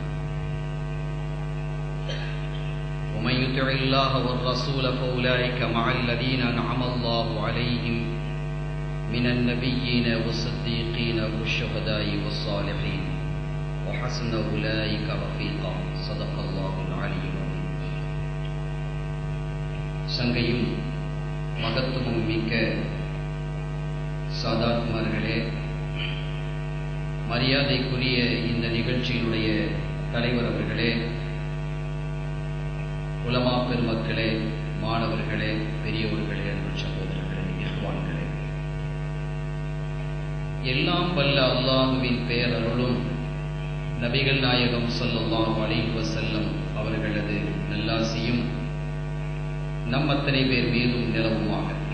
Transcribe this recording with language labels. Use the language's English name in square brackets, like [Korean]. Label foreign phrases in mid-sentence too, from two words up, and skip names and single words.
[Arabic] ومن يطع الله والرسول فأولئك مع الذين أنعم الله عليهم من النبيين والصديقين والشهداء والصالحين وحسن أولئك رفيقا صدق الله العلي العظيم. [Tamil] சங்கையும் மகத்துவம் மிக்க சாதாத்மார்களே, மரியாதைக்குரிய இந்த நிகழ்ச்சியினுடைய தலைவர் அவர்களே, உலமா பெருமக்களே, மாணவர்களே, பெரியோர்களே, அன்பு சகோதரர்களே, இஹ்வான்களே, எல்லாம் வல்ல அல்லாஹுவின் பேரருளும் நபிகள் நாயகம் [Arabic] صلى الله عليه وسلم [Tamil] அவர்களது நல்லாசியும் நம் அத்தனை பேர் மீதும் நிலவுமாக.